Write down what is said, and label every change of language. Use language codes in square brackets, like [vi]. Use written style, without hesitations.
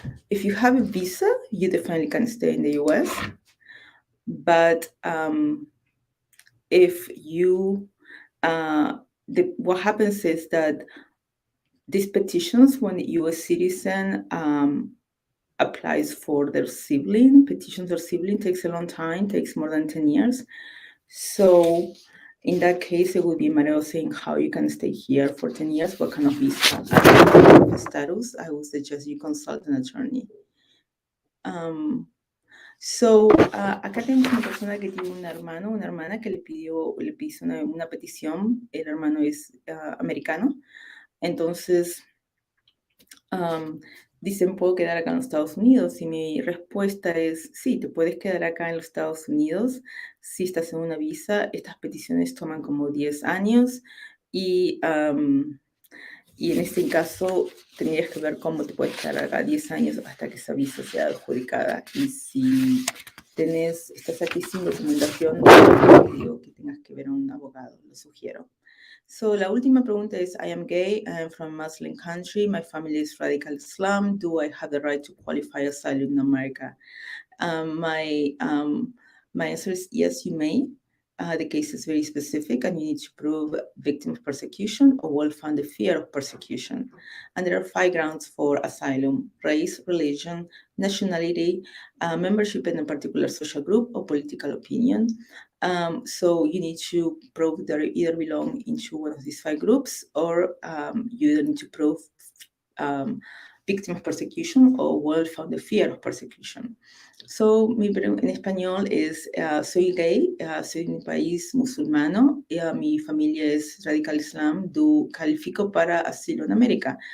[en] if you have a visa, you definitely can stay in the US. But if you, what happens is that these petitions, when a US citizen applies for their sibling, petitions their sibling takes a long time, takes more than 10 years. So in that case, it would be a matter of saying how you can stay here for 10 years, what kind of visa status. I would suggest you consult an attorney. [es] Acá tenemos una persona que tiene un hermano, una hermana que le hizo una petición. El hermano es americano. Entonces, dicen, ¿puedo quedar acá en los Estados Unidos? Y mi respuesta es, sí, te puedes quedar acá en los Estados Unidos si estás en una visa. Estas peticiones toman como 10 años y en este caso tendrías que ver cómo te puedes quedar acá 10 años hasta que esa visa sea adjudicada. Y si estás aquí sin documentación, digo que tengas que ver a un abogado, lo sugiero. [en] So, [es] la última pregunta es, [en] I am gay, I am from a Muslim country, my family is radical Islam, do I have the right to qualify asylum in America? My answer is yes, you may. The case is very specific and you need to prove victim of persecution or well-founded fear of persecution. And there are 5 grounds for asylum: race, religion, nationality, membership in a particular social group, or political opinion. So you need to prove that you either belong into one of these 5 groups or you either need to prove victim of persecution or well-founded fear of persecution. [es] So, en español es, soy gay, soy de un país musulmano, mi familia es radical islam, ¿califico para asilo en América?